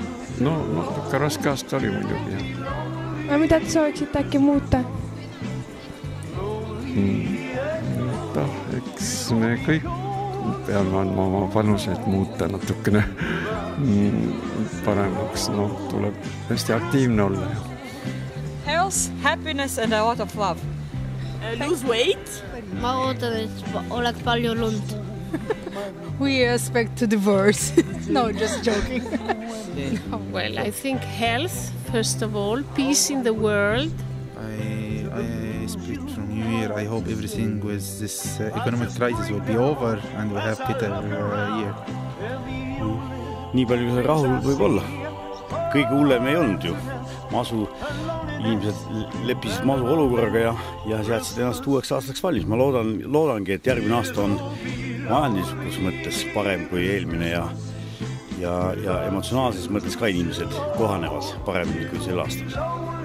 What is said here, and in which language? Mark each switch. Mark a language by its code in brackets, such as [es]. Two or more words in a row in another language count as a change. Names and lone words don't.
[et] No, ikka raske aasta oli muidugi. Mida te sooviksite äkki muuta? Eks me kõik peame andma oma panuse, et muuta natukene paremaks. No, tuleb hästi aktiivne olla. [en] Health, happiness and a lot of love. Lose weight. [et] Ma ootan, et oleks palju lund. [en] We expect to divorce. No, just joking. Well, I think health, first of all, peace in the world. I speak from New Year. I hope everything with this economic crisis will be over and we have better year. [et] Nii palju see rahul võib olla. Kõige hullem ei olnud ju. Inimesed leppisid masu olukorraga ja seadsid ennast uueks aastaks valmis. Ma loodangi, et järgmine aasta on majanduslikus mõttes parem kui eelmine ja emotsionaalses mõttes ka inimesed kohanevad paremini kui sel aastal.